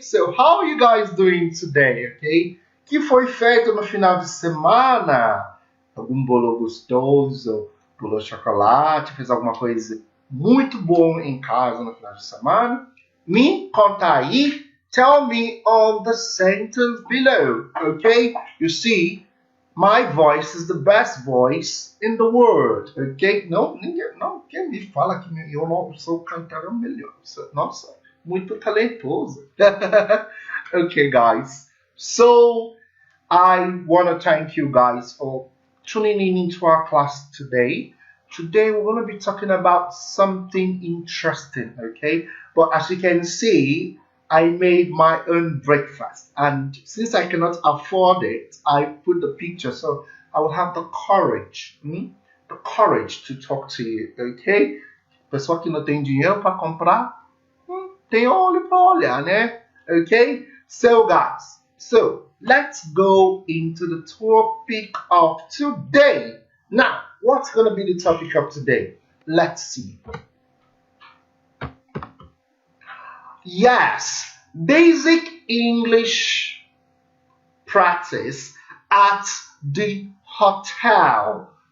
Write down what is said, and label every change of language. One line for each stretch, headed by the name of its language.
English: So, how are you guys doing today, okay?
Portuguese: O que foi feito no final de semana? Algum bolo gostoso? Pulou chocolate? Fez alguma coisa muito boa em casa no final de semana? Me conta aí.
English: Tell me on the sentence below, okay? You see, my voice is the best voice in the world, ok?
Portuguese: Quem me fala que eu não sou o cantor melhor. Nossa, muito talentoso.
English: Okay, guys. So, I want to thank you guys for tuning in into our class today. Today, we're going to be talking about something interesting, okay? But as you can see, I made my own breakfast, and since I cannot afford it, I put the picture so I will have the courage to talk to you, okay?
Portuguese: Pessoa que não tem dinheiro para comprar, tem olho para olhar, né?
English: Okay? So guys, let's go into the topic of today. Now, what's going to be the topic of today? Let's see. Yes, basic English practice at the hotel.